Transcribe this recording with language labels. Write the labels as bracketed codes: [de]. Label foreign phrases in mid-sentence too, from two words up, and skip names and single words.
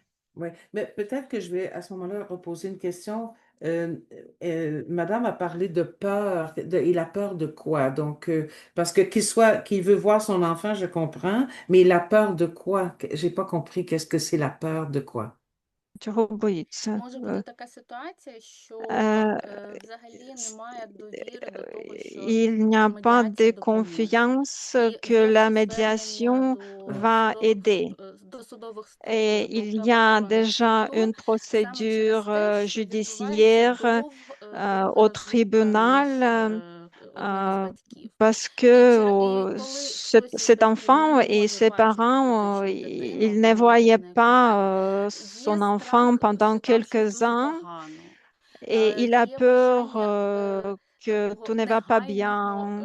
[fr] Oui, mais peut-être que je vais à ce moment-là reposer une question. Madame a parlé de peur. Il a peur de quoi? Donc, parce que qu'il veut voir son enfant, je comprends, mais il a peur de quoi? J'ai pas compris. Qu'est-ce que c'est la peur de quoi? [uk] Чого боїться? Може бути така ситуація, що взагалі немає довіри до того, що [fr] Il n'y a pas [uk] медіація [fr] de [uk] допоможе. [fr] confiance [uk] І [fr] que la [uk] зовсім [fr] médiation [uk] звернення [fr] va aider. [uk] до судових [fr] Et [uk] структур, [fr] il [uk] до [fr] y a [uk] правоохоронних [fr] déjà [uk] структур, [fr] une [uk] саме через [fr] procédure [uk] те, що відбувається [fr] judiciaire [uk] вплив [fr] au tribunal parce que cet enfant et ses parents, ils ne voyaient pas son enfant pendant quelques ans et il a peur que tout ne va pas bien.